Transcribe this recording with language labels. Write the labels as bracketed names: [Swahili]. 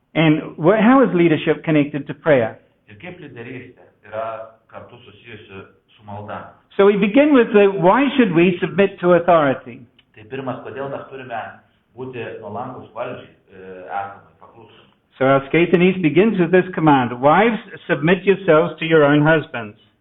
[English] And how is leadership connected to prayer? [Lithuanian] Ir kaip lyderystė yra kartu susijusi su malda? [English] So we begin with why should we submit to authority? [Lithuanian] Tai pirmas, kodėl mes turime būti nuolankus valdžiai, esamai paklusnus. [English] So our skaitinys begins with this command, wives, submit yourselves to your own husbands.